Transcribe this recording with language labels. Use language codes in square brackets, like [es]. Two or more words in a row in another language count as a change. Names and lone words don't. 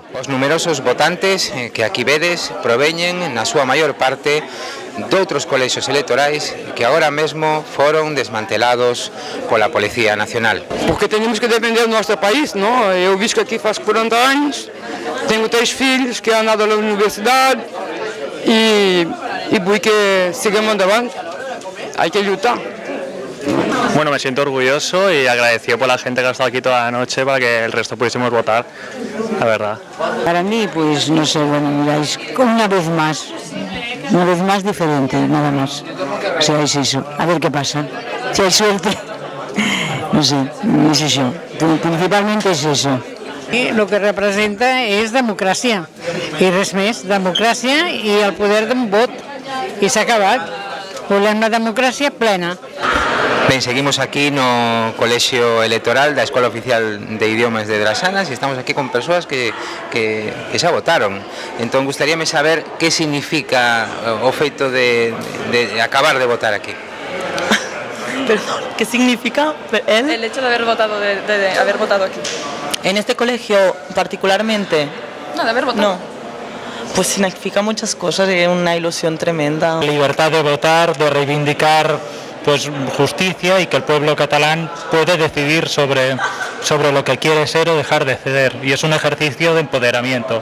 [gl] Os numerosos votantes que aquí vedes proveñen na súa maior parte doutros colexios electorais que agora mesmo foron desmantelados pola Policía Nacional. [pt] Porque temos que defender o nosso país, não? Eu vivo aqui faz 40 anos, tenho 3 filhos que [es] han andado [pt] na universidade e [es] voy que sigamos adelante, hay que luchar. Bueno, me siento orgulloso y agradecido por la gente que ha estado aquí toda la noche para que el resto pudiésemos votar, la verdad. Para mí, pues no sé, bueno, miráis, una vez más diferente, nada más. O sea, es eso, a ver qué pasa, si hay suerte, no sé, es eso, principalmente es eso. [ca] I el que representa és democràcia, i res més, democràcia i el poder d'un vot, i s'ha acabat. Volem una democràcia plena. [gl] Ben, seguimos aquí no Colexio Electoral da Escola Oficial de Idiomas de Drasanas e estamos aquí con persoas que xa votaron. Entón, gustaríame saber que significa o feito de acabar de votar aquí. [es] Perdón, ¿qué significa el hecho de haber votado aquí? En este colegio particularmente? No, de haber votado. No. Pues significa muchas cosas, es una ilusión tremenda. Libertad de votar, de reivindicar pues justicia y que el pueblo catalán puede decidir sobre lo que quiere ser o dejar de ceder, y es un ejercicio de empoderamiento.